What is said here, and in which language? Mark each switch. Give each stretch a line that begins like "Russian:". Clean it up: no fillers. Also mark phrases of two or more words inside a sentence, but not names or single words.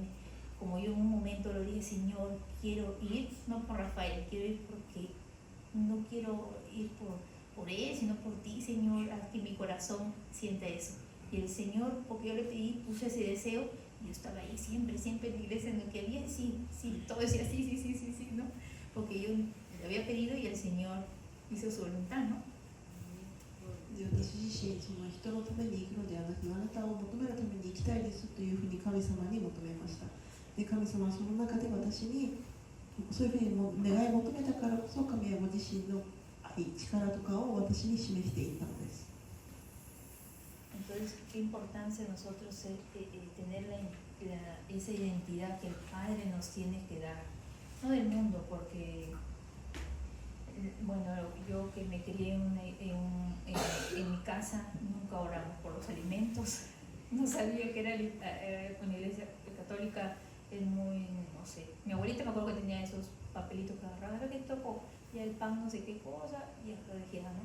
Spanish: Como yo en un momento lo dije, Señor, quiero ir, no por Rafael, quiero ir porque no quiero ir por él, sino por ti, Señor, haz que mi corazón sienta eso. Y el Señor, porque yo le pedí, puse ese deseo, y yo estaba ahí siempre en la iglesia en lo que había, sí, todo decía sí, ¿no? Porque yo le había pedido y el Señor hizo su voluntad, ¿no?
Japanese: で私自身その人のために行くのではなく、あなたを求めるために行きたいですというふうに神様に求めました。で神様はその中で私にそういうふうに願い求めたからこそ、神はご自身の愛、力とかを私に示していったのです。
Spanish: Entonces, qué importancia nosotros tener esa identidad que el Padre nos tiene que dar, no del mundo, porque bueno, yo que me crié en mi casa, nunca oramos por los alimentos, no sabía que era con la iglesia católica, es muy, no sé, mi abuelita me acuerdo que tenía esos papelitos que agarraba, que tocó, y el pan no sé qué cosa, y lo dejé, ¿no?